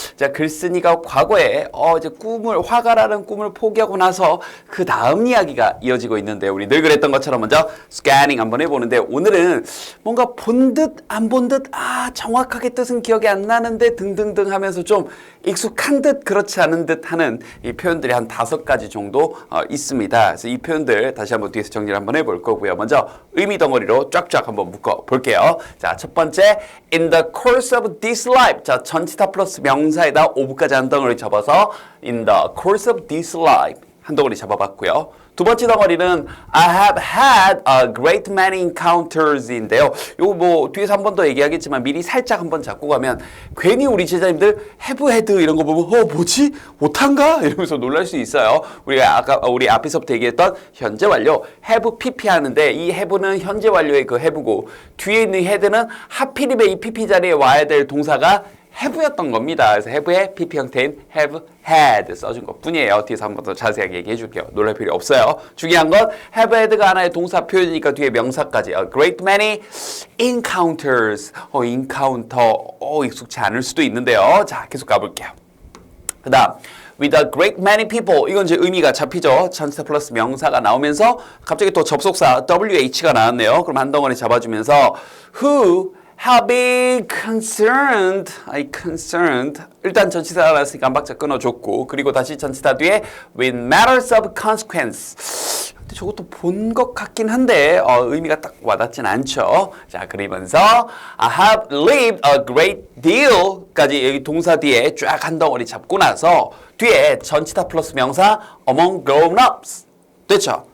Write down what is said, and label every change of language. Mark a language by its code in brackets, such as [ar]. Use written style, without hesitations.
[ko] 자, 글쓴이가 과거에 이제 화가라는 꿈을 포기하고 나서 그 다음 이야기가 이어지고 있는데 우리 늘 그랬던 것처럼 먼저 스캐닝 한번 해보는데 오늘은 뭔가 본 듯 안 본 듯 정확하게 뜻은 기억이 안 나는데 등등등 하면서 좀 익숙한 듯 그렇지 않은 듯 하는 이 표현들이 한 5가지 정도 있습니다. 그래서 이 표현들 다시 한번 뒤에서 정리를 한번 해볼 거고요. 먼저 의미 덩어리로 쫙쫙 한번 묶어 볼게요. 자, 첫 번째 [en] In the course of this life. [ko] 자, 전치사 플러스 명사에다 ove까지 한 덩어리 접어서 [en] in the course of this life [ko] 한 덩어리 잡아봤고요. 두 번째 덩어리는 [en] I have had a great many encounters인데요. [ko] 요거 뭐 뒤에서 한 번 더 얘기하겠지만 미리 살짝 한번 잡고 가면 괜히 우리 제자님들 have had 이런 거 보면 뭐지? 못한가? 이러면서 놀랄 수 있어요. 우리가 아까 우리 앞에서부터 얘기했던 현재 완료 have pp 하는데 이 have는 현재 완료의 그 have고 뒤에 있는 had는 하필이면 이 pp 자리에 와야 될 동사가 have였던 겁니다. 그래서 have의 pp 형태인 have had 써준 것 뿐이에요. 뒤에서 한 번 더 자세하게 얘기해 줄게요. 놀랄 필요 없어요. 중요한 건 have had가 하나의 동사 표현이니까 뒤에 명사까지 a great many encounters encounter 익숙치 않을 수도 있는데요. 자, 계속 가볼게요. 그 다음 [en] with a great many people [ko] 이건 이제 의미가 잡히죠. 전치사 플러스 명사가 나오면서 갑자기 또 접속사 WH가 나왔네요. 그럼 한 덩어리 잡아주면서 [en] who have been concerned, concerned. [ko] 일단 전치사가 나왔으니까 한 박자 끊어줬고 그리고 다시 전치사 뒤에 [en] with matters of consequence. [ko] 근데 저것도 본 것 같긴 한데 의미가 딱 와닿진 않죠. 자, 그러면서 [en] I have lived a great deal [ko] 까지 여기 동사 뒤에 쫙 한 덩어리 잡고 나서 뒤에 전치사 플러스 명사 [en] among grown-ups [ko] 됐죠?